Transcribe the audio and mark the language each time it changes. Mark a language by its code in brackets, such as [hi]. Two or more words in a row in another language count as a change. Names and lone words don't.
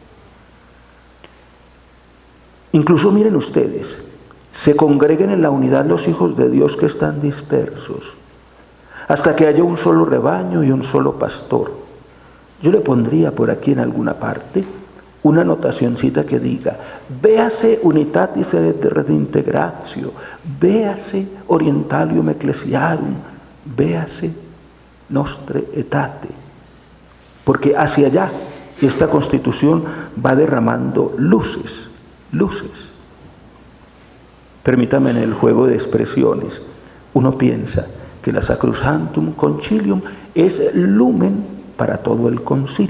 [es] Incluso miren ustedes, se congreguen en la unidad los hijos de Dios que están dispersos, hasta que haya un solo rebaño y un solo pastor. Yo le pondría por aquí en alguna parte una anotacioncita que diga, véase [la] unitatis et redintegratio, [es] véase [la] orientalium ecclesiarum, [es] véase [la] nostre etate. [es] Porque hacia allá esta Constitución va derramando luces. Permítame en el juego de expresiones, uno piensa que la Sacrosanctum Concilium es lumen para todo el concilio.